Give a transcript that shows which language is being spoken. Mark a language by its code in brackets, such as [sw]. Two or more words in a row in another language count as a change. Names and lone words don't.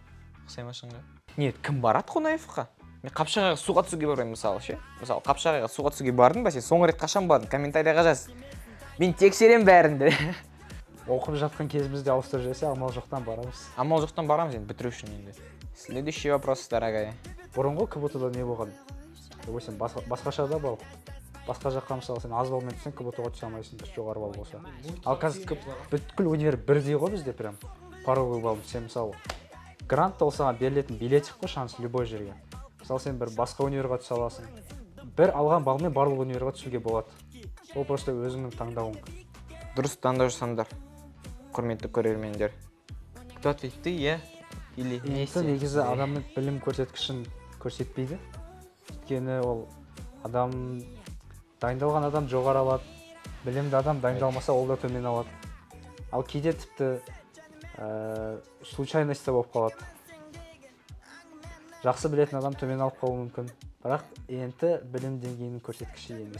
[kk] Ұқсаймашыңға? Нет, кім барады Қонаевқа? Мен Қапшағайға суға түсуге бармын мысалы, ше. Мысалы, Қапшағайға суға түсуге бардың ба сен? Соңғы рет қашан бардың? Комментарияға жаз. Мен тексерем бәрінде. Оқып жатқан кезімізде ауыстырып жесе, амал жоқтан барамыз. Амал жоқтан барамыз енді, бітіру үшін енді. [ru] Следующий вопрос, дорогая. [kk] Бұрынғы КБТУда не болған? Сен басқаша да бал. Басқа жаққа мысалы сен аз балмен түсең, КБТУға түсе алмайсың, жоғары бал болса. Ал қазір бүткіл универ бірдей ғой бізде прям. [ru] Пороговый бал. [kk] Сен мысалы грант болса берілетін билетик қой, шанс любой жерге. Мысалы сен бір басқа универға түсе аласың. Бір алған балмен барлық универға түсуге болады. Ол просто өзіңнің таңдауың. Дұрыс таңдау жасаңдар, құрметті көрермендер. [ru] Кто ответит, ты, я или вместе? [kk] Негізі адамның білім көрсеткішін көрсетпейді. Өйткені ол дайындалған адам жоғары алады, білімді адам дайындалмаса ол да төмен алады. Ал кейде тіпті случайность та болып қалады. Жақсы білетін адам төмен алып қалуы мүмкін, бірақ енді білім деңгейінің көрсеткіші емес.